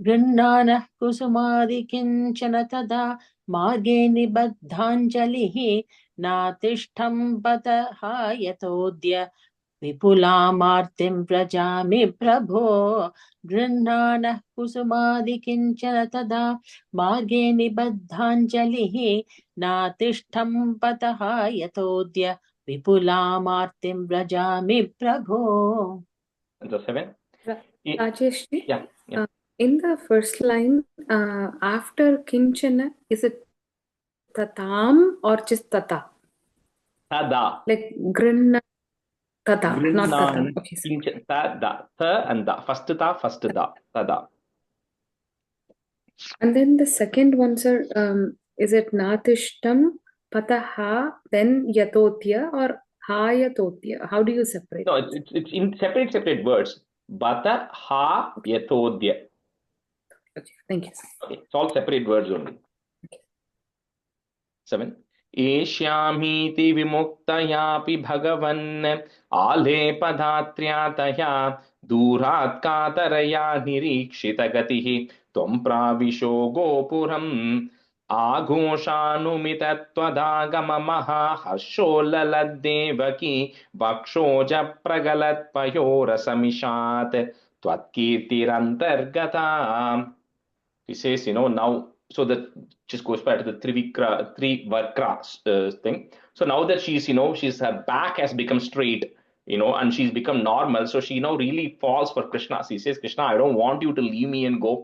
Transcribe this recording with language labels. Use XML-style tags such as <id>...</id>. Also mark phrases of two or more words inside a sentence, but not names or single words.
<sa>गृह्णानः कुसुमादिकिञ्चन तदा मार्गे निबद्धाञ्जलिः नातिष्ठं बतः यतोऽद्य विपुलामार्तिं व्रजामि प्रभो गृह्णानः कुसुमादिकिञ्चन तदा मार्गे निबद्धाञ्जलिः नातिष्ठं बतः यतोऽद्य विपुलामार्तिं व्रजामि प्रभो.</sa> <en>The 7. Rajeshri, Yeah. in the first line, after Kinchana, is it tatam or just tata? Tada. Like</en> <sa>गृह्णा तदा,</sa> <en>not tatam. Okay, Tada. Tha and da. First da, first da. Tada. And then the second one, sir, is it</en> <sa>नातिष्ठं बतः</sa> <en>then yatotya or</en> <sa>ह यतोऽद्य?</sa> <en>How do you separate? No, it's in separate words.</en> <sa>बत ह यतोऽद्य.</sa> <en>Okay, thank you, sir. Okay, it's all separate words only. 7.</en> <sa>एष्यामीति विमुक्तयापि भगवन् आलेपधात्र्यातया दूरात् कातरया निरीक्षितगतिः त्वं प्राविशो गोपुरम् आघोषानुमितत्वदागममहाहर्षोल्ललद्देवकी वक्षोजप्रगलत्पयोरसमिषात् त्वत्कीर्तिरन्तर्गता.</sa> <en>He says, now, so that just goes back to the Trivikra thing. So now that she's, her back has become straight, and she's become normal. So she now really falls for Krishna. She says, Krishna, I don't want you to leave me and go.</en>